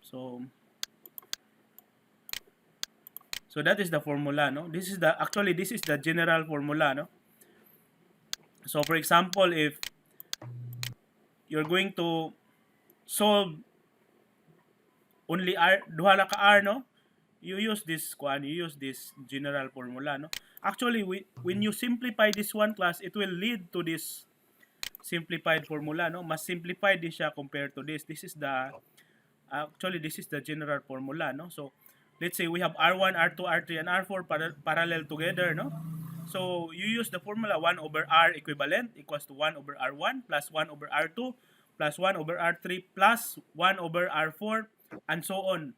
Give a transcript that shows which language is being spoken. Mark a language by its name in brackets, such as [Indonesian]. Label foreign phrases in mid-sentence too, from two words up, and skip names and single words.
[English] So that is the formula, no? This is the general formula, no? So for example, if you're going to solve only R, [Waray] duha la ka [English] R, no? You use this general formula, no? Actually, when you simplify this one class, it will lead to this simplified formula, no? [Filipino] Mas simplified din siya [English] compared to this. This is the general formula, no? So let's say we have R1, R2, R3, and R4 parallel together, no? So you use the formula 1 over R equivalent equals to 1 over R1 plus 1 over R2 plus 1 over R3 plus 1 over R4 and so on.